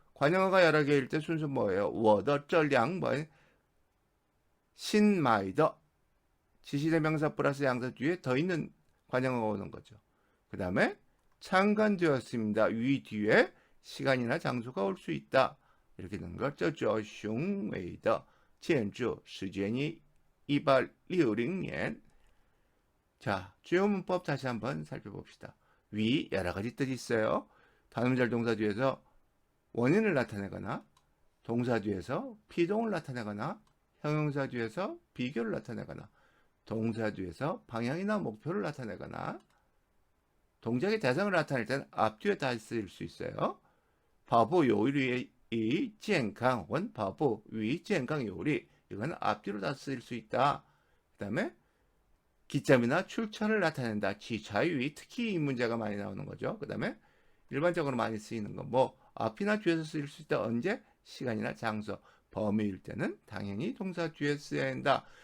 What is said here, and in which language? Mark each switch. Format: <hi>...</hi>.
<ko>관형어가 여러 개일 때 순서 뭐예요?</ko> <zh>我的这两本 신마이더.</zh> <ko>지시대명사 플러스 양사 뒤에 더 있는 관형어가 오는 거죠. 그 다음에 창간되었습니다. 위 뒤에 시간이나 장소가 올 수 있다. 이렇게 되는 거.</ko> <zh>这座雄伟的建筑始建于 1860년.</zh> <ko>자, 주요 문법 다시 한번 살펴봅시다. 위 여러 가지 뜻이 있어요. 다음절 동사 뒤에서 원인을 나타내거나, 동사 뒤에서 피동을 나타내거나, 형용사 뒤에서 비교를 나타내거나, 동사 뒤에서 방향이나 목표를 나타내거나, 동작의 대상을 나타낼 때는 앞뒤에 다 쓰일 수 있어요.</ko> <zh>跑步有利于健康혹은 跑步위健康有利.</zh> <ko>이건 앞뒤로 다 쓰일 수 있다. 그 다음에 기점이나 출처를 나타낸다. 지자유의 특히 이 문제가 많이 나오는 거죠. 그 다음에 일반적으로 많이 쓰이는 건 뭐 앞이나 뒤에서 쓰일 수 있다. 언제? 시간이나 장소, 범위일 때는 당연히 동사 뒤에 써야 한다.</ko>